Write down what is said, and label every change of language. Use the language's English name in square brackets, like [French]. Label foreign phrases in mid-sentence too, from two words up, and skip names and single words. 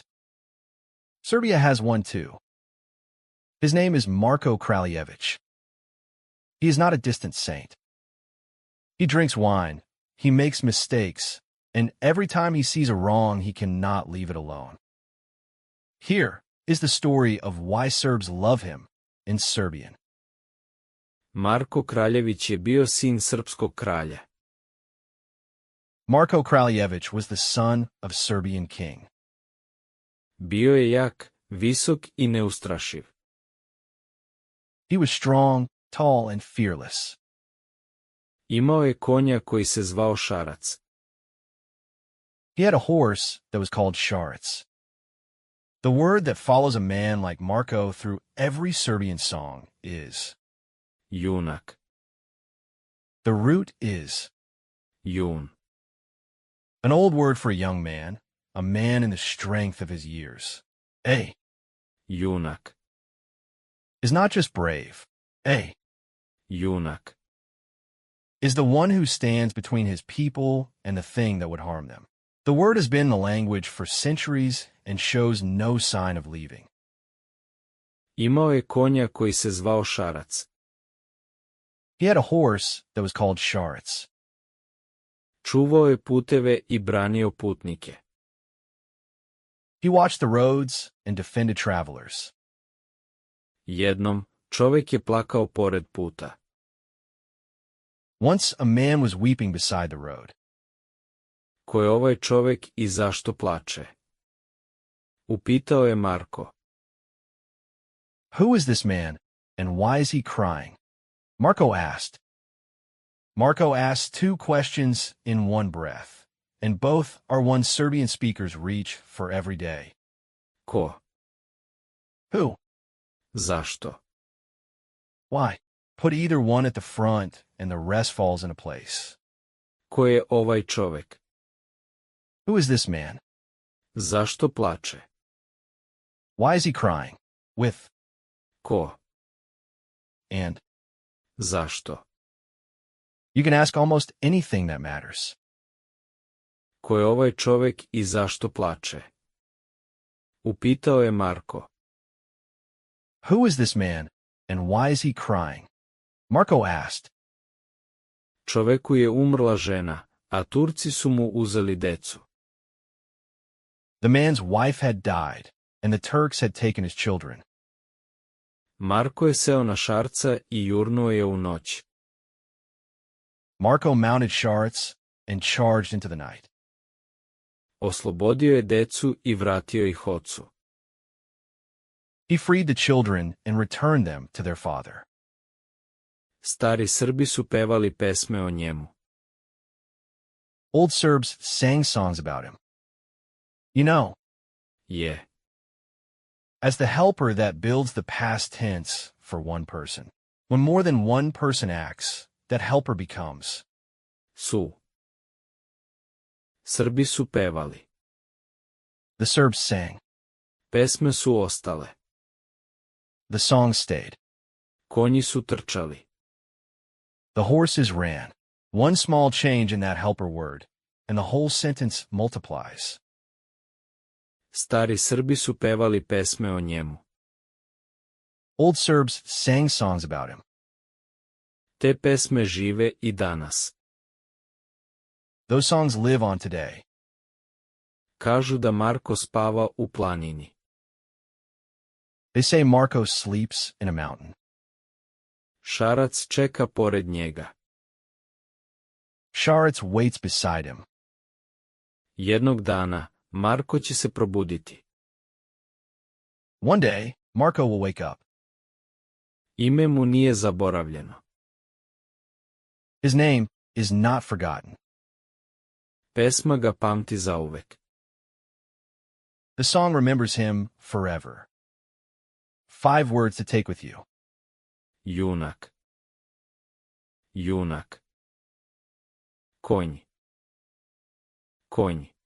[English] Serbia has one too. His name is Marko Kraljević. He is not a distant saint. He drinks wine, he makes mistakes, and every time he sees a wrong, he cannot leave it alone. Here is the story of why Serbs love him in Serbian. [Serbian] Marko Kraljević je bio sin srpskog kralja. [English] Marko Kraljević was the son of Serbian king. [Serbian] Bio je jak, visok I neustrašiv. [English] He was strong, tall, and fearless. [Serbian] Imao je konja koji se zvao Šarac. [English] He had a horse that was called Sharac. The word that follows a man like Marko through every Serbian song is Junak. The root is Jun. an old word for a young man, a man in the strength of his years. A Junak. is not just brave. A Junak. is the one who stands between his people and the thing that would harm them. The word has been in the language for centuries and shows no sign of leaving. [Serbian] Imao je konja koji se zvao Šarac. [English] He had a horse that was called Sharac. [Serbian] Čuvao je puteve I branio putnike. [English] He watched the roads and defended travelers. [Serbian] Jednom, čovek je plakao pored puta. [English] Once a man was weeping beside the road. [Serbian] Ko je ovaj čovek I zašto plače? Upitao je Marko. [English] Who is this man, and why is he crying? Marko asked. Marko asked two questions in one breath, and both are one Serbian speakers reach for every day. Ko? Who? Zašto? Why? Put either one at the front, and the rest falls into place. [Serbian] Ko je ovaj čovek? [English] Who is this man? [Serbian] Zašto plače? [English] Why is he crying? With Ko? and Zašto? you can ask almost anything that matters. [Serbian] Ko je ovaj čovek I zašto plače? Upitao je Marko. [English] Who is this man, and why is he crying? Marko asked. [Serbian] Čoveku je umrla žena, a Turci su mu uzeli decu. [English] The man's wife had died, and the Turks had taken his children. [Serbian] Marko je seo na Šarca I jurnuo je u noć. [English] Marko mounted Sharac and charged into the night. [Serbian] Oslobodio je decu I vratio ih ocu. [English] He freed the children and returned them to their father. [Serbian] Stari Srbi su pevali pesme o njemu. [English] Old Serbs sang songs about him. You know, Je. as the helper that builds the past tense for one person. When more than one person acts, that helper becomes. [Serbian] Su. Srbi su pevali. [English] The Serbs sang. [Serbian] Pesme su ostale. [English] The song stayed. [Serbian] Konji su trčali. [English] The horses ran. One small change in that helper word, and the whole sentence multiplies. [Serbian] Stari Srbi su pevali pesme o njemu. [English] Old Serbs sang songs about him. [Serbian] Te pesme žive I danas. [English] Those songs live on today. [Serbian] Kažu da Marko spava u planini. [English] They say Marko sleeps in a mountain. [Serbian] Šarac čeka pored njega. [English] Sharac waits beside him. [Serbian] Jednog dana, Marko će se probuditi. [English] One day, Marko will wake up. [Serbian] Ime mu nije zaboravljeno. [English] His name is not forgotten. [Serbian] Pesma ga pamti zauvek. [English] The song remembers him forever. 5 words to take with you. [Serbian] Junak. Junak. Konj. Konj.